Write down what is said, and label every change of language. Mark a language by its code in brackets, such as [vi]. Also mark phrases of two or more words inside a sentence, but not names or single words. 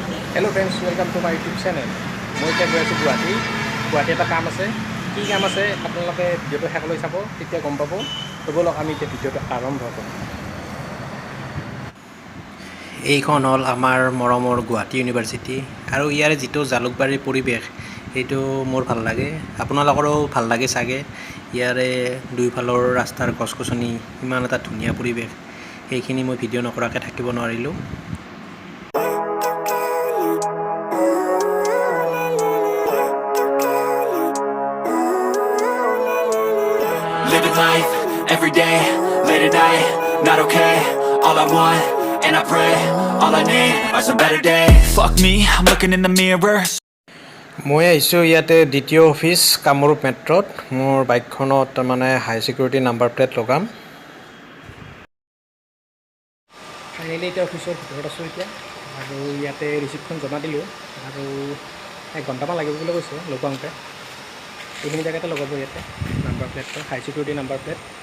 [en] hello friends welcome to my YouTube channel [as] मैं এতিয়া গৈ আছোঁ গুৱাহাটী এটা কাম আছে কি কাম আছে আপোনালোকে ভিডিঅ'টো শেষলৈ চাব তেতিয়া গম পাব তো বলক আমি এতিয়া ভিডিঅ'টো আৰম্ভ কৰোঁ এইখন হ'ল আমাৰ মৰমৰ গুৱাহাটী ইউনিভাৰ্চিটি আৰু ইয়াৰ যিটো জালুকবাৰীৰ পৰিৱেশ সেইটো মোৰ ভাল লাগে আপোনালোকৰো ভাল লাগে চাগে ইয়াৰে দুইফালৰ ৰাস্তাৰ গছ-গছনি ইমান এটা ধুনীয়া পৰিৱেশ সেইখিনি মই ভিডিঅ' নকৰাকৈ থাকিব নোৱাৰিলোঁ [en] Living life, every day, late at night, not okay. All I want, and I pray, all I need are some better days. Fuck me, I'm looking in the mirror. [as] মই আহিছোঁ ইয়াতে দ্বিতীয় অফিচ কামৰূপ মেট্ৰত মোৰ বাইকখনত তাৰমানে [en] high security number plate [as] লগাম ফাইনেলি এতিয়া অফিচৰ ভিতৰত আছোঁ এতিয়া আৰু ইয়াতে ৰিচিপ্টখন জমা দিলোঁ আৰু 1 ঘণ্টামান লাগিব বুলি কৈছে লগাওঁতে এইখিনি জেগাতে লগাব ইয়াতে নাম্বাৰ প্লেটটো [en] high security number plate